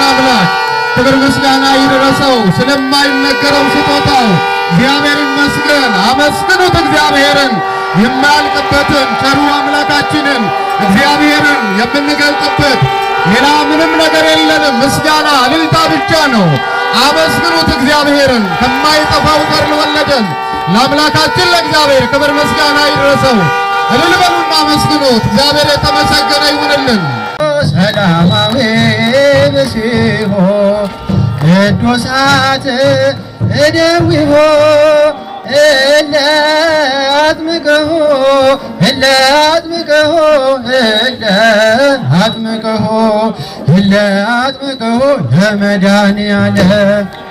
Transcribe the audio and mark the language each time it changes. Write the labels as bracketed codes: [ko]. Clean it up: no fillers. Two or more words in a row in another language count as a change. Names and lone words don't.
[am] አምላክ ክብር ምስጋና ይድረሰው። ስለማይነገረው ስጦታው እግዚአብሔር ይመስገን። አመስግኑት እግዚአብሔርን። የማያልቅበትን ቸሩ አምላካችንን እግዚአብሔርን የምንገልጥበት ሌላ ምንም ነገር የለንም። ምስጋና እልልታ ብቻ ነው። አመስግኑት እግዚአብሔርን። ከማይጠፋው ዘር ለወለደን ለአምላካችን ለእግዚአብሔር ክብር ምስጋና ይድረሰው። እልል በሉና አመስግኑት። እግዚአብሔር የተመሰገነ ይሁንልን። [gez] ሰላማዊ ብሲሆ ቅዱሳት እደዊሆ እለ አጥምቀሆ እለ አጥምቀሆ እለ አጥምቀሆ እለ አጥምቀሆ ለመድኃኒዓለም